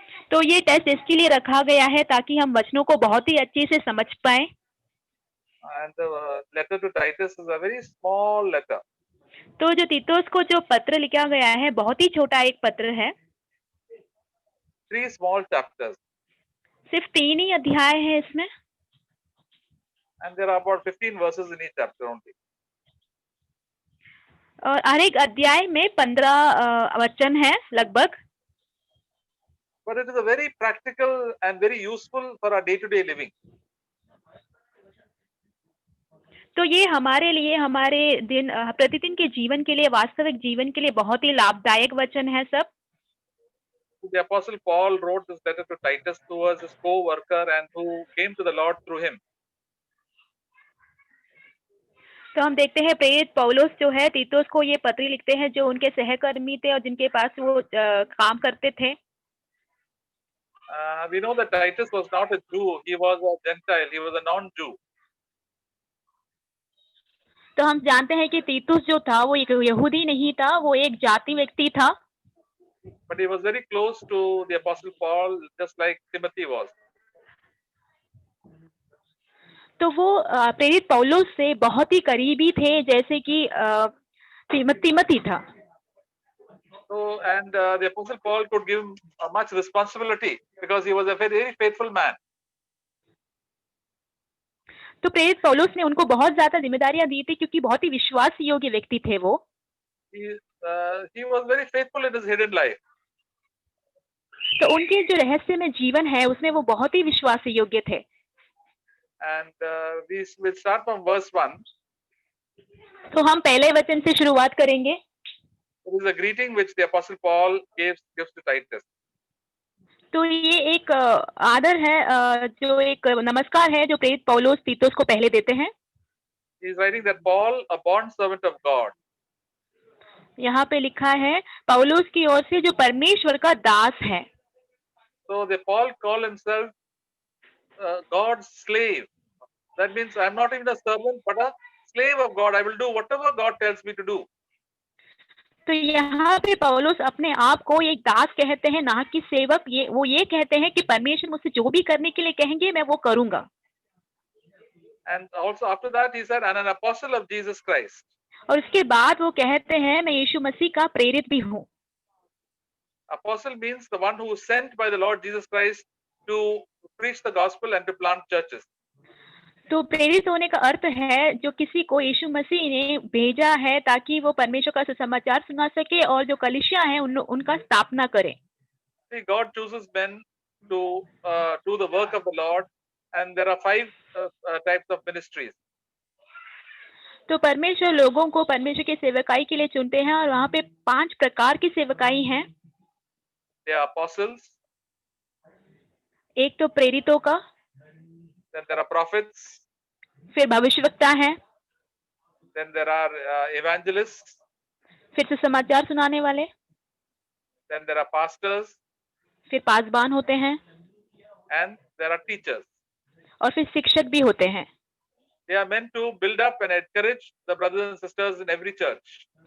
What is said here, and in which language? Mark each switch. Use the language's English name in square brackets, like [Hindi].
[Hindi] तो ये टेस्ट इसके लिए रखा गया है ताकि हम वचनों को बहुत ही अच्छे से समझ पाए। [English] And the letter to Titus is a very small letter. [Hindi] तो जो तीतुस को जो पत्र लिखा गया है बहुत ही छोटा एक पत्र है। [English] 3 small chapters. [Hindi] सिर्फ 3 ही अध्याय है इसमें। [English] And there are about 15 verses in each chapter only. [Hindi] और हर एक अध्याय में 15 वचन है लगभग। [English] But it is a very practical and very useful for our day-to-day living. [Hindi] तो ये हमारे लिए हमारे प्रतिदिन के जीवन के लिए, वास्तविक जीवन के लिए बहुत ही लाभदायक वचन है सब। [English] The Apostle Paul wrote this letter to Titus, who was his co-worker and who came to the Lord through him. [Hindi] तो हम देखते हैं प्रेरित पौलुस जो है तीतुस को ये पत्र लिखते हैं जो उनके सहकर्मी थे और जिनके पास वो काम करते थे। [English] We know that Titus was not a Jew, he was a Gentile, he was a non-Jew. [Hindi] तो हम जानते हैं कि तीतुस जो था वो एक यहूदी नहीं था, वो एक जाति व्यक्ति था। [English] But he was very close to the Apostle Paul, just like Timothy was. [Hindi] तो वो प्रेरित पौलुस से बहुत ही करीबी थे, जैसे कि तिमोथी था। [English] So, and the Apostle Paul could give much responsibility because he was a very faithful man. [Hindi] तो प्रेरित पौलुस ने उनको बहुत ज्यादा जिम्मेदारियां दी थी क्योंकि बहुत ही विश्वास योग्य व्यक्ति थे वो। [English] He was very faithful in his hidden life. [Hindi] तो उनके जो रहस्य में जीवन है उसमें वो बहुत ही विश्वास योग्य थे। [English] And we will start from verse 1. [Hindi] तो हम पहले वचन से शुरुआत करेंगे। [English] It is a greeting which the Apostle Paul gives to Titus. [Hindi] तो ये एक आदर है, जो एक नमस्कार है जो प्रेरित पौलुस तीतुस को पहले देते हैं। [English] He is writing that Paul, a bond servant of God. [Hindi] यहाँ पे लिखा है पौलुस की ओर से जो परमेश्वर का दास है। [English] So the Paul called himself God's slave. That means I am not even a servant but a slave of God. I will do whatever God tells me to do. [Hindi] तो यहाँ पे पौलुस अपने आप को एक दास कहते हैं, ना कि सेवक। वो ये कहते हैं कि परमेश्वर मुझसे जो भी करने के लिए कहेंगे मैं वो करूंगा। [English] And also after that he said, and an apostle of Jesus Christ. [Hindi] और उसके बाद वो कहते हैं मैं यीशु मसीह का प्रेरित भी हूँ। [English] Apostle means the one who was sent by the Lord Jesus Christ to preach the gospel and to plant churches. [Hindi] तो प्रेरित होने का अर्थ है जो किसी को यीशु मसीह ने भेजा है ताकि वो परमेश्वर का सुसमाचार सुना सके और जो कलीसिया है उनका स्थापना करे। [English] See, God chooses men to do the work of the Lord, and there are five types of ministries. [Hindi] तो परमेश्वर लोगों को परमेश्वर की सेवकाई के लिए चुनते हैं और वहाँ पे 5 प्रकार की सेवकाई हैं। [English] They are apostles, [Hindi] एक तो प्रेरितों का, [English] then there are prophets, [Hindi] फिर भविष्यवक्ता है, [English] then there are evangelists, [Hindi] फिर सुसमाचार सुनाने वाले, [English] then there are pastors, [Hindi] फिर पासबान होते हैं [English] and there are teachers. [Hindi] और फिर शिक्षक भी होते हैं। [English] They are meant to build up and encourage the brothers and sisters in every church.